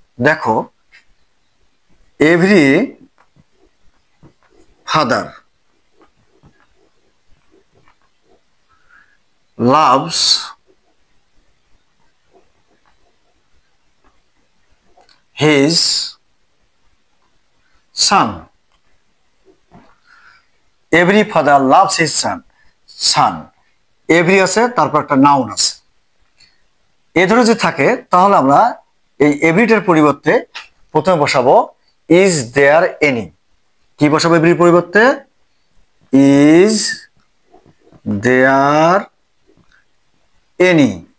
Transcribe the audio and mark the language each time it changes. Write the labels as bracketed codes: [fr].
[en] দেখো, every father loves his son. Every father loves his son. [bn] Every আছে, তারপর একটা নাউন আছে। এ ধরে যদি থাকে তাহলে আমরা এই এভরিটার পরিবর্তে প্রথমে বসাবো [en] Is there any. [bn] কি বসাবো এভরির পরিবর্তে? [en] Is there any.